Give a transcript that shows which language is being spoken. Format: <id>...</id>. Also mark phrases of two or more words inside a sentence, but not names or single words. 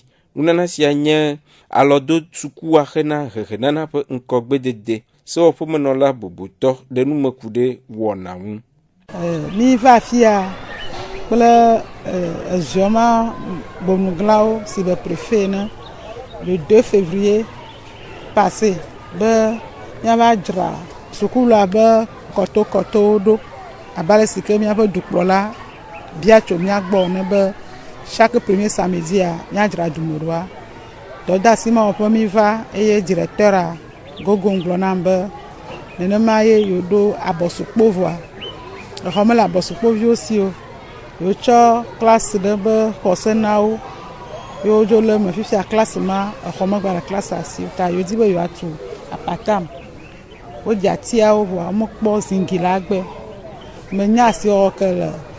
<ee>Nunana sia nye alɔdo sukua hena hehenana ƒe ŋkɔgbedede. Sewɔƒemenɔla bobotɔ ɖe nume ku ɖe wɔna ŋu. Mi va afia kple eziɔma bomuglawo si be préfet ne le 2</ee> <fr>février passé</fr> <ee>be miava dzra sukula be kɔtokɔtowo ɖo abale si ke miaƒe dukplɔla bia tso miagbɔ ne be</ee> <fr>chaque premier samedi</fr> <ee>miadzra dumeɖoa. Dɔdeasi ma wɔƒe mi va eye directeur gogo gblɔ nam be nenema ye yoɖo abɔsukpovɔa exɔme le abɔsukpoviwo si o yotsɔ klasi ɖe be xɔse na wo yo dzo le me fifia klasi ma exɔme gba le klasi asi ta yodi be yoatu apatam wodzi atiawo vɔa womekpɔ zingi la gbe menya asi wɔwɔ ke le</ee>